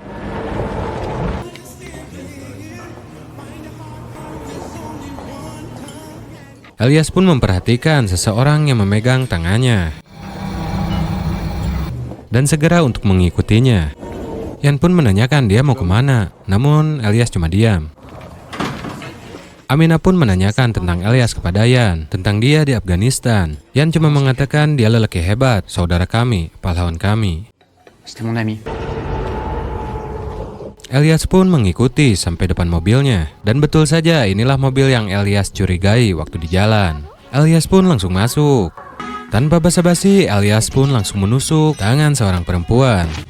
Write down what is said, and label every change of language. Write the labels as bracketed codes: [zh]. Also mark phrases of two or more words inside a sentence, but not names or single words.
[id] Elias pun memperhatikan seseorang yang memegang tangannya dan segera untuk mengikutinya. Yan pun menanyakan dia mau kemana, namun Elias cuma diam. Aminah pun menanyakan tentang Elias kepada Yan, tentang dia di Afghanistan. Yan cuma mengatakan dia lelaki hebat, saudara kami, pahlawan kami. [fr] C'était mon ami. [id] Elias pun mengikuti sampai depan mobilnya. Dan betul saja inilah mobil yang Elias curigai waktu di jalan. Elias pun langsung masuk. Tanpa basa-basi, Elias pun langsung menusuk tangan seorang perempuan.